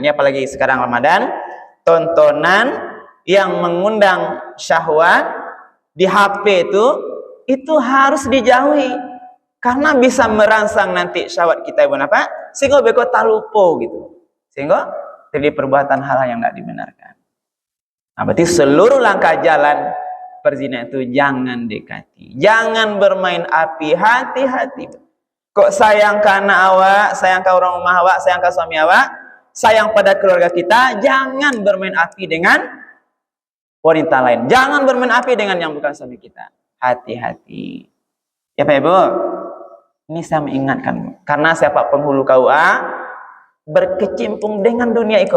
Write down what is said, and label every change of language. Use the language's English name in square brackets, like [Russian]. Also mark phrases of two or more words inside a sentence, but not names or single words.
[Indonesian] Ini apalagi sekarang Ramadan, tontonan yang mengundang syahwat di HP itu harus dijauhi karena bisa merangsang nanti syahwat kita Ibu Bapak, sehingga [Minangkabau] beko talupo [Indonesian] gitu. Sehingga terjadi perbuatan hal yang tidak dibenarkan. Nah, berarti seluruh langkah jalan perzinahan itu jangan dekati. Jangan bermain api, hati-hati. Kok sayang ke anak awak, sayang ke orang rumah awak, sayang ke suami awak, sayang pada keluarga kita, jangan bermain api dengan wanita lain. Jangan bermain api dengan yang bukan suami kita. Hati-hati. Ya Pak Ibu, ini saya mengingatkan. Karena saya Pak penghulu KUA berkecimpung dengan dunia itu.